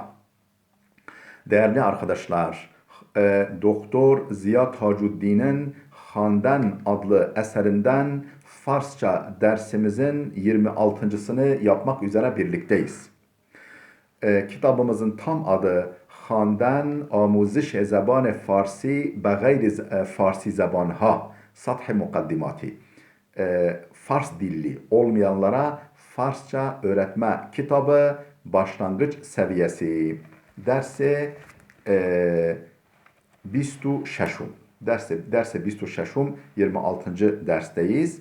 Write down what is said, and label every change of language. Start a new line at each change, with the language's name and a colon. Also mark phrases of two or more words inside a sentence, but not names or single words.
Turkish: Değerli arkadaşlar, Doktor Ziya Tacuddin'in Handan adlı eserinden Farsça dersimizin 26.sını yapmak üzere birlikteyiz. Kitabımızın tam adı
Persian: خواندن آموزش زبان فارسی به غیر فارسی زبانها سطح مقدماتی
Turkish: Fars dilli olmayanlara Farsça öğretme kitabı başlangıç seviyesi dersi 26 derse 26 26. dersteyiz.